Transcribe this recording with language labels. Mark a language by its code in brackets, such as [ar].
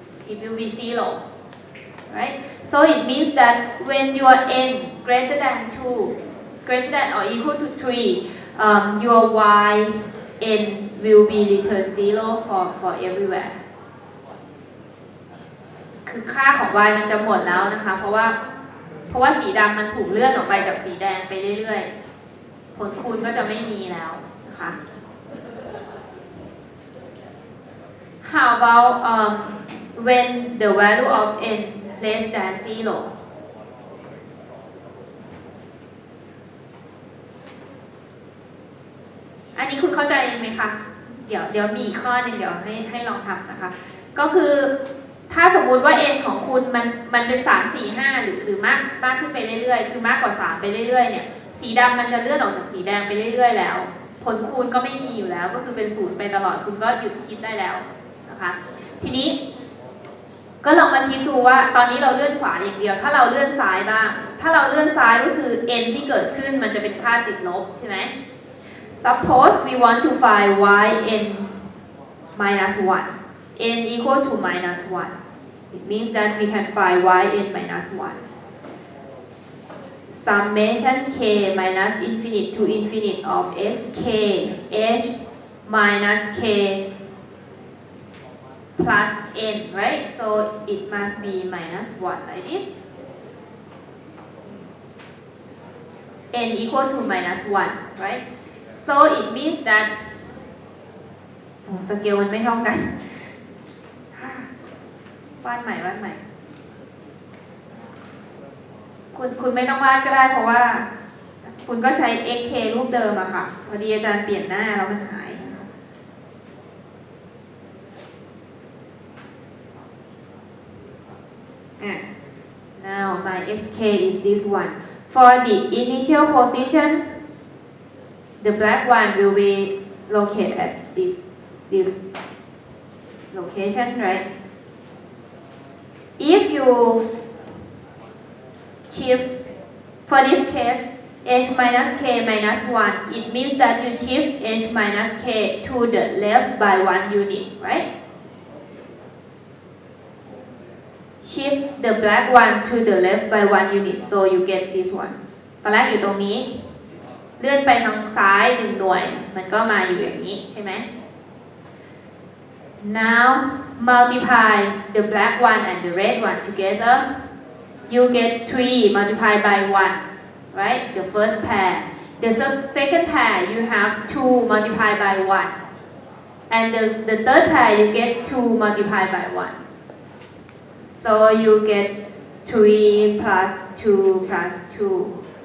[en] It will be 0, right? So it means that when your n greater than 2, greater than or equal to 3, your y n will be return 0 for everywhere. [th] คือค่าของ y มันจะหมดแล้วนะคะ เพราะว่าสีดำมันถูกเลื่อนออกไปจากสีแดงไปเรื่อยๆ ผลคูณก็จะไม่มีแล้วนะคะ [en] How about when the value of n less than 0? [th] อันนี้คุณเข้าใจไหมคะ เดี๋ยวมีอีกข้อหนึ่งเดี๋ยวให้ลองทำนะคะ ก็คือถ้าสมมุติว่า n ของคุณมันเป็น 3, 4, 5 หรือมากขึ้นไปเรื่อยๆ คือมากกว่า 3 ไปเรื่อยๆ เนี่ย สีดำมันจะเลื่อนออกจากสีแดงไปเรื่อยๆ แล้ว ผลคูณก็ไม่มีอยู่แล้ว ก็คือเป็น0ไปตลอด คุณก็หยุดคิดได้แล้วนะคะ ทีนี้ ก็ลองมาคิดดูว่าตอนนี้เราเลื่อนขวาอย่างเดียว ถ้าเราเลื่อนซ้ายบ้าง ถ้าเราเลื่อนซ้ายก็คือ n ที่เกิดขึ้นมันจะเป็นค่าติดลบใช่ไหม [en] Suppose we want to find y n minus 1. n equal to minus 1. It means that we can find y n minus 1. Summation k minus infinite to infinite of s k h minus k plus n, right? So it must be minus 1 like this. n equal to minus 1, right? So it means that [th] สเกลมันไม่เท่ากัน วาดใหม่คุณไม่ต้องวาดก็ได้เพราะว่าคุณก็ใช้ xk รูปเดิมอะค่ะพอดีอาจารย์เปลี่ยนหน้าแล้วมันหาย [en] Now my xk is this one. For the initial position, the black one will be located at this location, right? If you shift, for this case, h minus k minus 1, it means that you shift h minus k to the left by 1 unit, right? Shift the black one to the left by 1 unit, so you get this one. [th] ตอนแรกอยู่ตรงนี้ เลื่อนไปทางซ้าย1 หน่วย มันก็มาอยู่อย่างนี้ใช่ไหม [en] Now multiply the black one and the red one together. You get 3 multiplied by 1, right? The first pair. The second pair you have 2 multiplied by 1. And the third pair you get 2 multiplied by 1. So you get 3 plus 2 plus 2.